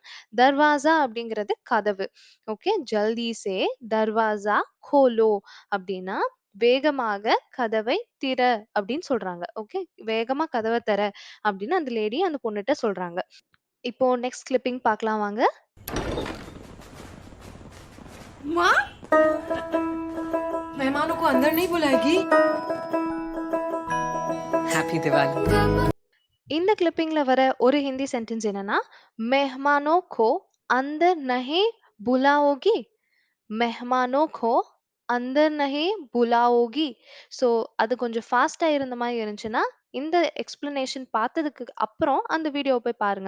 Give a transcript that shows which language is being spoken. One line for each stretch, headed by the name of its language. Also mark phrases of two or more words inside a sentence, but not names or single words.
Tamil: தர்வாஸா அப்படிங்கிறது கதவு. ஓகே.
Hindi: जल्दी से दरवाज़ा खोलो
Tamil: அப்படின்னா வேகமாக கதவை திற அப்படின்னு சொல்றாங்க. ஓகே. வேகமா கதவ திற அப்படின்னு அந்த லேடி அந்த பொண்ணுட்ட சொல்றாங்க. இப்போ
English: next clipping
Tamil: பார்க்கலாம் வாங்க.
Hindi: माँ मेहमानों को अंदर नहीं बुलाएगी।
English: Happy Diwali.
Tamil: இந்த கிளிப்பிங்ல வர ஒரு
English: Hindi sentence
Tamil: என்னன்னா,
Hindi: "मेहमानों को अंदर नहीं बुलाओगी." मेहमानों को अंदर नहीं बुलाओगी.
Tamil: ஸோ அது கொஞ்சம் ஃபாஸ்ட்டா இருந்த மாரி இருந்துச்சுன்னா, இந்த எக்ஸ்ப்ளனேஷன் பார்த்ததுக்கு அப்புறம் அந்த வீடியோ போய் பாருங்க.